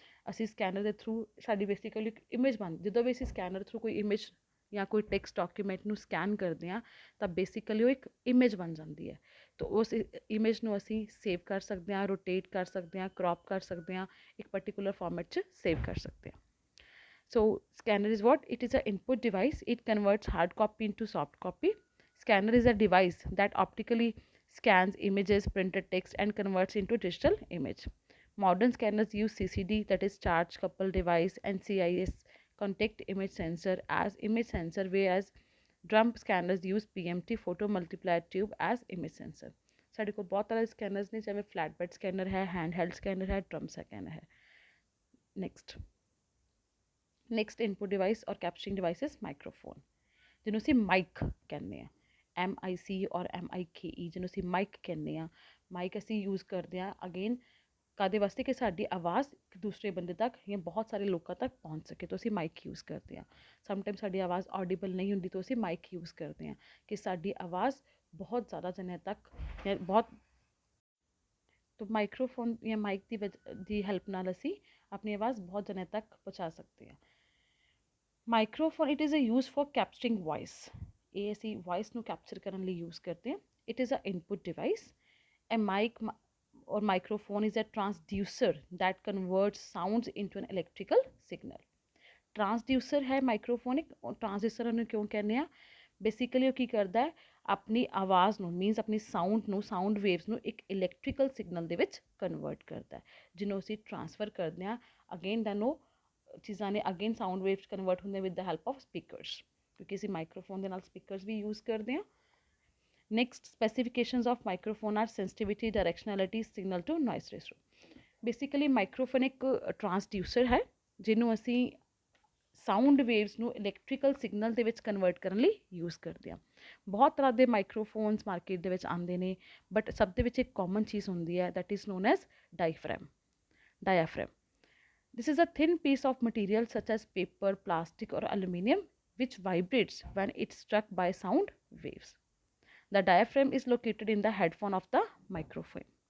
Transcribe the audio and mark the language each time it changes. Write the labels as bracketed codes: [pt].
[pa] ਅਸੀਂ ਸਕੈਨਰ ਦੇ ਥਰੂ ਸਾਡੀ ਬੇਸਿਕਲੀ ਇੱਕ ਇਮੇਜ ਜਦੋਂ ਵੀ ਅਸੀਂ ਸਕੈਨਰ ਥਰੂ ਕੋਈ ਇਮੇਜ ਜਾਂ ਕੋਈ ਟੈਕਸਟ ਡਾਕੂਮੈਂਟ ਨੂੰ ਸਕੈਨ ਕਰਦੇ ਹਾਂ ਤਾਂ ਬੇਸਿਕਲੀ ਉਹ ਇੱਕ ਇਮੇਜ ਬਣ ਜਾਂਦੀ ਹੈ। ਤਾਂ ਉਸ ਇਮੇਜ ਨੂੰ ਅਸੀਂ ਸੇਵ ਕਰ ਸਕਦੇ ਹਾਂ, ਰੋਟੇਟ ਕਰ ਸਕਦੇ ਹਾਂ, ਕ੍ਰੌਪ ਕਰ ਸਕਦੇ ਹਾਂ, ਇੱਕ ਪਰਟੀਕੂਲਰ ਫਾਰਮੈਟ 'ਚ ਸੇਵ ਕਰ ਸਕਦੇ ਹਾਂ। [en] So scanner is what? It is an input device. It converts hard copy into soft copy. Scanner is a device that optically scans images, printed text and converts into digital image. Modern scanners use CCD, that is charge coupled device, and CIS, contact image sensor, as image sensor, whereas drum scanners use PMT, photo multiplier tube, as image sensor. [pa] ਸਾਡੇ ਕੋਲ ਬਹੁਤ ਤਰ੍ਹਾਂ ਦੇ ਸਕੈਨਰਸ ਨੇ, ਜਿਵੇਂ ਫਲੈਟਬੈਡ scanner ਹੈ, hand scanner ਹੈ, drum scanner ਹੈ। [en] next input device or capturing device is microphone, [pa] ਜਿਹਨੂੰ ਅਸੀਂ ਮਾਈਕ ਕਹਿੰਦੇ ਹਾਂ, MIC ਔਰ MIKE, ਜਿਹਨੂੰ ਅਸੀਂ ਮਾਈਕ ਕਹਿੰਦੇ ਹਾਂ। ਮਾਈਕ ਅਸੀਂ ਯੂਜ਼ ਕਰਦੇ ਹਾਂ ਅਗੇਨ ਕਾਹਦੇ ਵਾਸਤੇ, ਕਿ ਸਾਡੀ ਆਵਾਜ਼ ਇੱਕ ਦੂਸਰੇ ਬੰਦੇ ਤੱਕ ਜਾਂ ਬਹੁਤ ਸਾਰੇ ਲੋਕਾਂ ਤੱਕ ਪਹੁੰਚ ਸਕੇ, ਤਾਂ ਅਸੀਂ ਮਾਈਕ ਯੂਜ਼ ਕਰਦੇ ਹਾਂ। ਸਮਟਾਈਮ ਸਾਡੀ ਆਵਾਜ਼ ਆਡੀਬਲ ਨਹੀਂ ਹੁੰਦੀ, ਤਾਂ ਅਸੀਂ ਮਾਈਕ ਯੂਜ਼ ਕਰਦੇ ਹਾਂ ਕਿ ਸਾਡੀ ਆਵਾਜ਼ ਬਹੁਤ ਜ਼ਿਆਦਾ ਜਣਿਆਂ ਤੱਕ ਜਾਂ ਤਾਂ ਮਾਈਕਰੋਫੋਨ ਜਾਂ ਮਾਈਕ ਦੀ ਹੈਲਪ ਨਾਲ ਅਸੀਂ ਆਪਣੀ ਆਵਾਜ਼ ਬਹੁਤ ਜਣਿਆਂ ਤੱਕ ਪਹੁੰਚਾ ਸਕਦੇ ਹਾਂ। Microphone, [en] it is a use for capturing voice, [pa] ਇਹ ਅਸੀਂ ਵੌਇਸ ਨੂੰ ਕੈਪਚਰ ਕਰਨ ਲਈ ਯੂਜ਼ ਕਰਦੇ ਹਾਂ। [en] It is a input device. A mic or microphone is a transducer that converts sounds into an electrical signal. [pa] Transducer है microphone, transducer ਉਹਨੂੰ ਕਿਉਂ ਕਹਿੰਦੇ ਆ? ਬੇਸਿਕਲੀ ਉਹ ਕੀ ਕਰਦਾ ਹੈ, ਆਪਣੀ ਆਵਾਜ਼ ਨੂੰ, ਮੀਨਸ ਆਪਣੀ ਸਾਊਂਡ ਵੇਵਸ ਨੂੰ ਇੱਕ ਇਲੈਕਟ੍ਰੀਕਲ ਸਿਗਨਲ ਦੇ ਵਿੱਚ ਕਨਵਰਟ ਕਰਦਾ ਹੈ, ਜਿਹਨੂੰ ਅਸੀਂ ਟ੍ਰਾਂਸਫਰ ਕਰਦੇ ਹਾਂ। ਅਗੇਨ ਦੈਨ ਉਹ ਚੀਜ਼ਾਂ ਨੇ ਅਗੇਨ ਸਾਊਂਡ ਵੇਵਸ ਕਨਵਰਟ ਹੁੰਦੇ [en] with the help of speakers, [pa] ਕਿਉਂਕਿ ਅਸੀਂ ਮਾਈਕਰੋਫੋਨ ਦੇ ਨਾਲ ਸਪੀਕਰਸ ਵੀ ਯੂਜ਼ ਕਰਦੇ ਹਾਂ। [en] Next, specifications of microphone are sensitivity, directionality, signal to noise ratio. [pa] Basically microphone ਇੱਕ transducer ਹੈ, ਜਿਹਨੂੰ ਅਸੀਂ ਸਾਊਂਡ ਵੇਵਸ ਨੂੰ ਇਲੈਕਟ੍ਰੀਕਲ ਸਿਗਨਲ ਦੇ ਵਿੱਚ ਕਨਵਰਟ ਕਰਨ ਲਈ ਯੂਜ਼ ਕਰਦੇ ਹਾਂ। ਬਹੁਤ ਤਰ੍ਹਾਂ ਦੇ ਮਾਈਕਰੋਫੋਨਸ ਮਾਰਕੀਟ ਦੇ ਵਿੱਚ ਆਉਂਦੇ ਨੇ, ਬਟ ਸਭ ਦੇ ਵਿੱਚ ਇੱਕ ਕਾਮਨ ਚੀਜ਼ ਹੁੰਦੀ ਹੈ, [en] that is known as [pa] diaphragm. [en] This is a thin piece of material such as paper, plastic or aluminium which vibrates when it's struck by sound waves. The diaphragm is located in the headphone of the microphone.